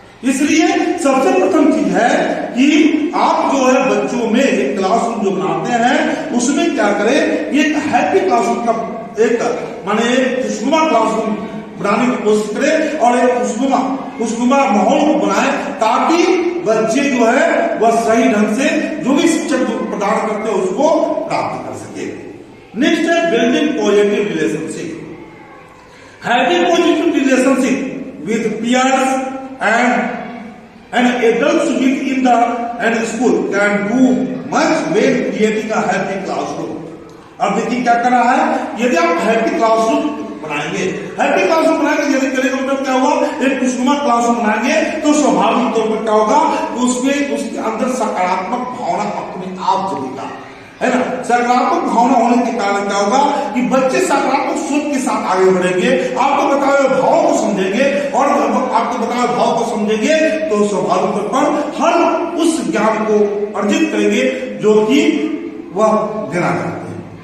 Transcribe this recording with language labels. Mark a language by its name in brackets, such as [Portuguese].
[Hindi] इसलिए सबसे प्रथम चीज है कि आप जो है बच्चों में एक क्लासरूम जो बनाते हैं उसमें क्या करें, एक हैप्पी क्लासरूम का एक माने खुशनुमा क्लासरूम बनाने की कोशिश करें और एक खुशनुमा माहौल को बनाए ताकि बच्चे जो है वह सही ढंग से जो भी शिक्षक जो प्रदान करते हैं उसको प्राप्त कर सके। [English] Next है building positive relationship. Having positive relationship with peers and adults within the school can do much when creating a happy classroom. [Hindi] अब देखिए क्या करना है, यदि आप हैप्पी क्लासरूम बनाएंगे, हैप्पी क्लासरूम बनाएंगे, यदि करेंगे मतलब क्या होगा, एक खुशनुमा क्लासरूम बनाएंगे तो स्वाभाविक तौर पर क्या होगा, उसमें उसके अंदर सकारात्मक भावना अपने आप जगेगा, है ना। सकारात्मक भावना होने के कारण क्या होगा कि बच्चे सकारात्मक सोच के साथ आगे बढ़ेंगे, आपको बताए हुए भाव को समझेंगे और आपको बताए हुए भाव को समझेंगे तो स्वाभाविक तौर पर हर उस ज्ञान को अर्जित करेंगे जो कि वह देना चाहते हैं।